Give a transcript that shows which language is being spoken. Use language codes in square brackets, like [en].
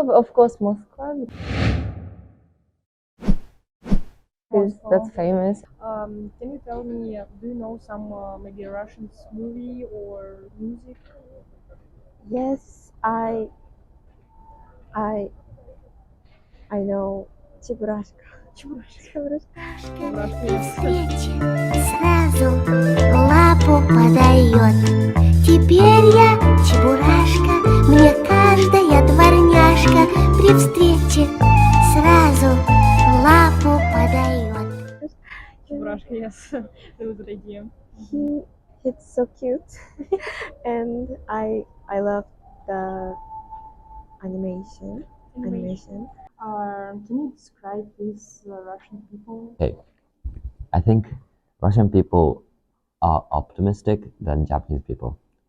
[en] Of course, Moscow. Because that's famous. Can you tell me, do you know some maybe Russian movie or music? Yes, I know Чебурашка. [ru] Встрече сразу лапу подает. Теперь я чебурашка, мне каждая дворняжка при встрече сразу лапу подает. [en] Чебурашка, yes. It was a good idea. He's so cute, and I love the animation. Can you describe these Russian people? Okay. I think Russian people are optimistic than Japanese people.